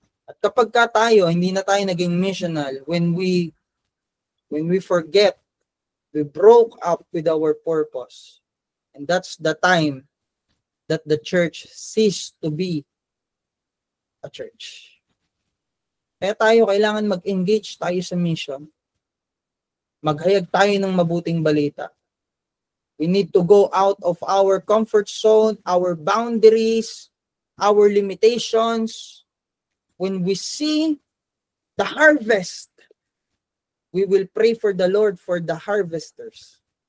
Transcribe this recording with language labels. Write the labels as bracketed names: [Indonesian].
[Filipino] At kapag ka tayo, hindi na tayo naging missional, [English] when we forget, we broke up with our purpose. And that's the time that the church ceased to be a church. [Filipino] Kaya tayo kailangan mag-engage tayo sa mission. Maghayag tayo ng mabuting balita. [English] We need to go out of our comfort zone, our boundaries, our limitations. When we see the harvest, we will pray for the Lord for the harvesters.